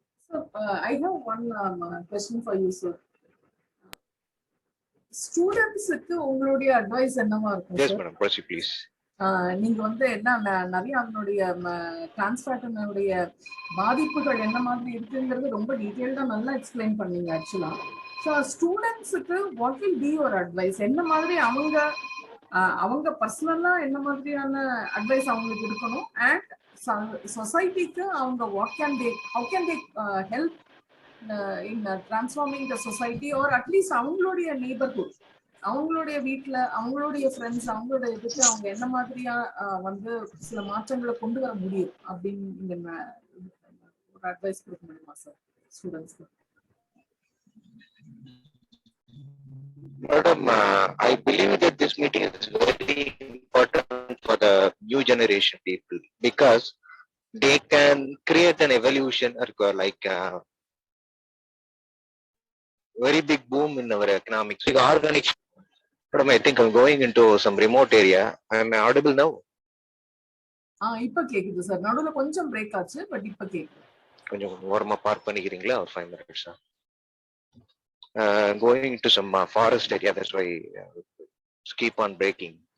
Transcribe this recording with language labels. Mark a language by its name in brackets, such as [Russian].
[English] So, I have one question for you, sir. [Tamil] ஸ்டூடெண்ட்ஸுக்கு உங்களுடைய advice என்னவா இருக்கும்? [English] Yes madam, proceed please. [Tamil] நீங்க வந்து என்ன நிறைய அதனுடைய டிரான்ஸ்ஃபேட்டனுடைய பாதிப்புகள் என்ன மாதிரி இருக்குங்கிறது ரொம்ப டீட்டெயில்டா நல்லா எக்ஸ்பிளைன் பண்ணீங்க ஆக்சுவலா. ஸோ ஸ்டூடெண்ட்ஸுக்கு [English] What will be your advice? [Tamil] என்ன மாதிரி அவங்க பர்சனலா என்ன மாதிரியான அட்வைஸ் அவங்களுக்கு இருக்கணும், அண்ட் சொசைட்டிக்கு அவங்க [English] how can they help in transforming the society, or at least [Tamil] அவங்களுடைய neighborhood, அவங்களுடைய வீட்டுல அவங்களுடைய ஃப்ரெண்ட்ஸ் அவங்களோட இதுக்கு அவங்க என்ன மாதிரியா வந்து சில மாற்றங்களை கொண்டு வர முடியும் அப்படின்னு நீங்க ஒரு அட்வைஸ் கொடுக்க முடியுமா சார் ஸ்டூடெண்ட்ஸ்க்கு? [English] Madam, I believe that this meeting is very important for the new generation people because they can create an evolution or like very big boom in our economics. Like organic. Madam, I think I'm going into some remote area. Am I audible now? [Tamil] இப்ப கேக்குது sir. நடுவுல கொஞ்சம் break ஆச்சு, but இப்ப கேக்குது. கொஞ்சம் ஓரமா park பண்ணிக்கிறீங்களா? ஒரு 5 minutes. [English] Going into some forest area, that's why keep on breaking.